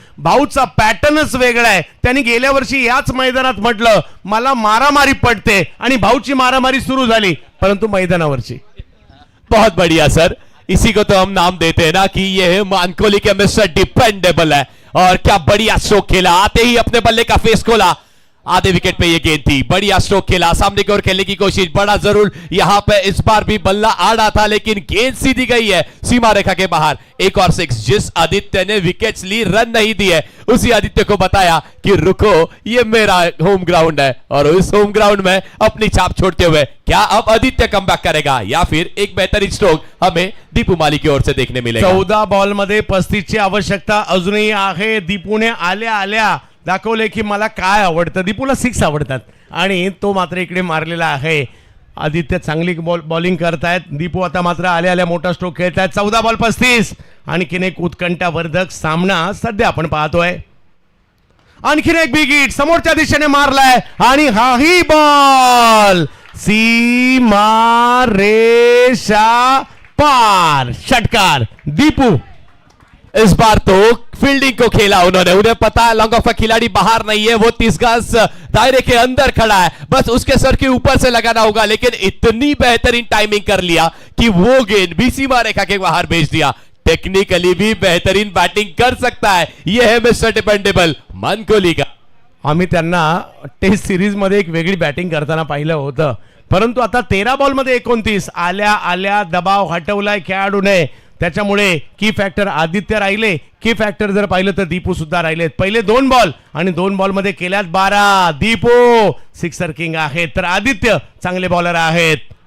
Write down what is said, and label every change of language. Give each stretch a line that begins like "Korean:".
Marathi: भाऊचा पॅटर्नच वेगळा आहे. त्यांनी गेल्या वर्षी याच मैदानात म्हटलं मला मारामारी पडते आणि भाऊची मारामारी सुरू झाली, परंतु मैदानावरची.
Hindi: बहुत बढ़िया सर, इसी को तो हम नाम देते हैं ना कि ये मानकोली के मिस्टर डिपेंडेबल है। और क्या बढ़िया स्ट्रोक खेला, आते ही अपने बल्ले का फेस खोला, आधे विकेट पे ये गेंद थी, बढ़िया स्ट्रोक खेला, सामने की ओर खेलने की कोशिश, बड़ा जरूर यहां पे इस बार भी बल्ला आ रहा था लेकिन गेंद सीधी गई है सीमा रेखा के बाहर। एक और 6। जिस आदित्य ने विकेट्स ली, रन नहीं दिए, उसी आदित्य को बताया कि रुको ये मेरा होम ग्राउंड है और उस होम ग्राउंड में अपनी छाप छोड़ते हुए क्या अब आदित्य कमबैक करेगा या फिर एक बेहतरीन स्ट्रोक हमें दीपू माली की ओर से देखने मिलेगा।
Marathi: 14 बॉलमध्ये 35 ची आवश्यकता अजूनही आहे. दीपूने आल्या दाखवले की मला काय आवडतं. दीपूला 6 आवडतात आणि तो मात्र इकडे मारलेला आहे. आदित्य चांगली बॉलिंग करतायत. दीपू आता मात्र आल्या मोठा स्ट्रोक खेळतायत. 14 बॉल 35. आणखीन एक उत्कंठावर्धक सामना सध्या आपण पाहतोय. आणखीन एक बिग हिट समोरच्या दिशेने मारलाय आणि हाही बॉल सीमा रेषा पार. षटकार दीपू.
Hindi: इस बार तो फील्डिंग को खेला उन्होंने, उन्हें पता है लॉन्ग ऑफ का खिलाड़ी बाहर नहीं है, वो 30 गज दायरे के अंदर खड़ा है, बस उसके सर के ऊपर से लगाना होगा। लेकिन इतनी बेहतरीन टाइमिंग कर लिया कि वो गेंद भी सीमा रेखा के बाहर भेज दिया। टेक्निकली भी बेहतरीन बैटिंग कर सकता है, यह है मिस्टर डिपेंडेबल मानकोली का.
Marathi: आम्ही त्यांना टेस्ट सिरीज मध्ये एक वेगळी बॅटिंग करताना पाहिलं होतं, परंतु आता 13 बॉलमध्ये 29. आल्या दबाव हटवलाय खेळाडूने. त्याच्यामुळे की फॅक्टर आदित्य राहिले, की फॅक्टर जर पाहिलं तर दीपू सुद्धा राहिलेत. पहिले 2 बॉल आणि 2 बॉल मध्ये केल्यात 12. दीपू सिक्सर किंग आहेत तर आदित्य चांगले बॉलर आहेत.